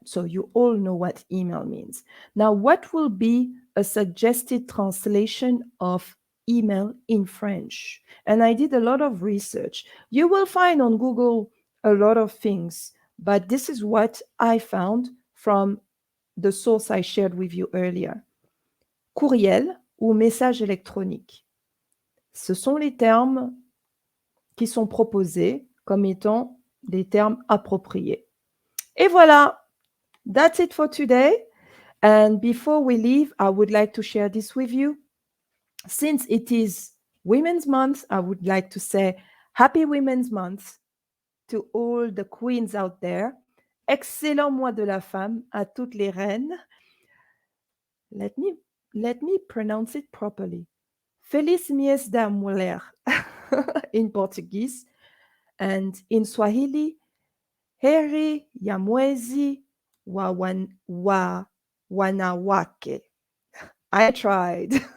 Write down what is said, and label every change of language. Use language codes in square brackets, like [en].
[en] So you all know what email means. Now, what will be a suggested translation of email in French? And I did a lot of research. You will find on Google a lot of things, but this is what I found from the source I shared with you earlier. [fr] Courriel ou message électronique. Ce sont les termes qui sont proposés comme étant des termes appropriés. Et voilà, [en] that's it for today. And before we leave, I would like to share this with you. Since it is Women's Month, I would like to say Happy Women's Month to all the queens out there. [fr] Excellent mois de la femme à toutes les reines. [en] Let me let me pronounce it properly. [pt] Feliz Mês da Mulher [en] in Portuguese, and in Swahili, [sw] Heri ya Mwezi wa Wanawake. [en] I tried.